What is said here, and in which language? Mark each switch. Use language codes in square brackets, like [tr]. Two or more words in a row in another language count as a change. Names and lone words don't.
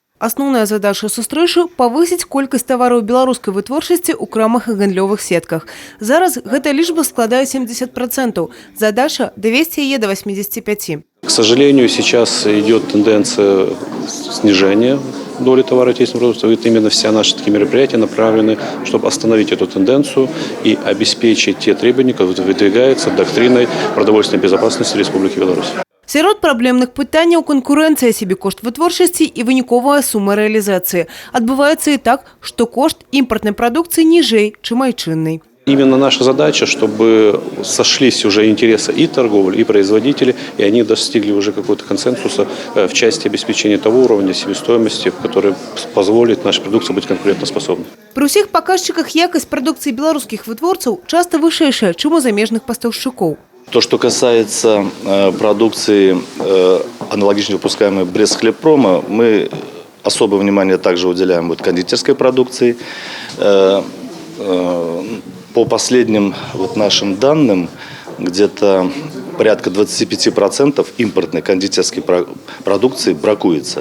[be] Асноўная задача сустрэчы – павысіць колькасць тавараў беларускай вытворчасці ў крамах і гандлёвых сетках. Зараз гэта лічба складае 70%. Задача – довести яе до 85%. [ru] К сожалению, сейчас идет тенденция снижения доли товаротечественных продуктов. И именно все наши такие мероприятия направлены, чтобы остановить эту тенденцию и обеспечить те требования, которые выдвигаются доктриной продовольственной безопасности Республики Беларусь. [be] Сярод праблемных пытанняў канкурэнцыя, сабекошт вытворчасці і выніковая сума рэалізацыі. Адбываецца і так, што кошт імпартнай прадукцыі ніжэй, чым айчыннай. [ru] Именно наша задача, чтобы сошлись уже интересы и торговли, и производителей, и они достигли уже какого-то консенсуса в части обеспечения того уровня себестоимости, который позволит нашей продукции быть конкурентоспособной. [be] При ўсіх паказчыках якасць прадукцыі беларускіх вытворцаў часто вышэйшая, чым у замежных пастаўшчыкоў. [ru] То, что касается продукции, аналогично выпускаемой Брестхлебпрома, мы особое внимание также уделяем кондитерской продукции. По последним нашим данным, где-то порядка 25% импортной кондитерской продукции бракуется.